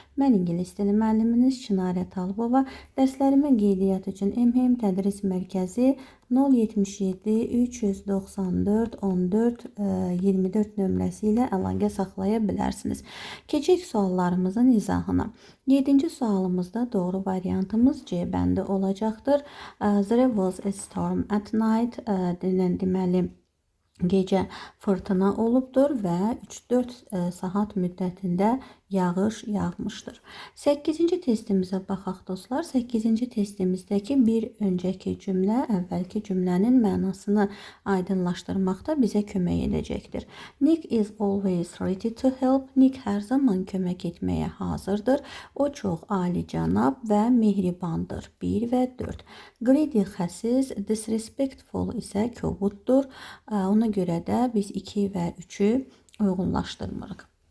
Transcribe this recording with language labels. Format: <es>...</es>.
<az>Mən ingilis dili müəlliminiz Çinarə Talibova. Dərslərimə qeydiyyat üçün MHM Tədris Mərkəzi 077 394 14 24 nömrəsi ilə əlaqə saxlaya bilərsiniz. Keçək suallarımızın izahına. 7-ci sualımızda doğru variantımız C bəndi olacaqdır.</az> <en>There was a storm at night.</en> <az>Deməli, gecə fırtına olubdur və 3-4 saat müddətində yağış yağmışdır. 8-ci testimizə baxaq dostlar. 8-ci testimizdəki bir öncəki cümlə əvvəlki cümlənin mənasını aydınlaşdırmaqda bizə kömək edəcəkdir.</az> <en>Nick is always ready to help.</en> <az>Nick hər zaman kömək etməyə hazırdır. O çox alicənab və mehribandır. 1 və 4. Greedy xəsis, disrespectful isə kobuddur. Ona görə də biz 2 və 3-ü uyğunlaşdırmırıq.</az>